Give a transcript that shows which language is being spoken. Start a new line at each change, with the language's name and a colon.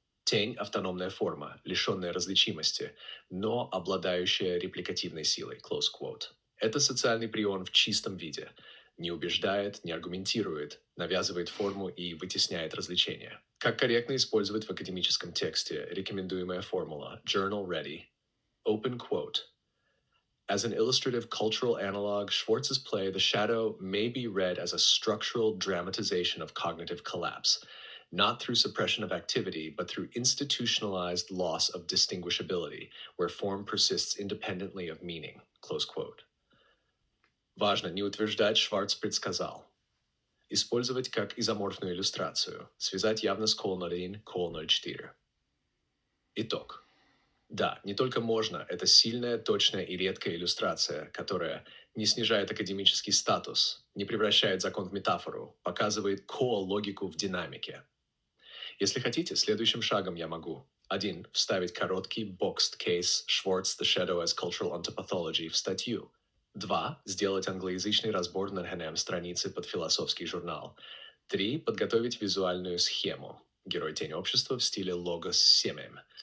Russian: Тень – автономная форма, лишенная различимости, но обладающая репликативной силой,
English: close quote.
Russian: Это социальный прион в чистом виде. Не убеждает, не аргументирует, навязывает форму и вытесняет развлечения. Как корректно использовать в академическом тексте рекомендуемая формула Journal Ready.
English: Open quote. As an illustrative cultural analog, Schwartz's play The Shadow may be read as a structural dramatization of cognitive collapse, not through suppression of activity, but through institutionalized loss of distinguishability, where form persists independently of meaning. Close quote.
Russian: Важно не утверждать, Шварц предсказал. Использовать как изоморфную иллюстрацию. Связать явно с Кол-01, Кол-04. Итог. Да, не только можно, это сильная, точная и редкая иллюстрация, которая не снижает академический статус, не превращает закон в метафору, показывает логику в динамике. Если хотите, следующим шагом я могу 1. Вставить короткий
English: boxed case Schwartz The Shadow as Cultural Ontopathology
Russian: в статью. 2. Сделать англоязычный разбор на странице под философский журнал. 3. Подготовить визуальную схему. Герой тень общества в стиле Logos 7.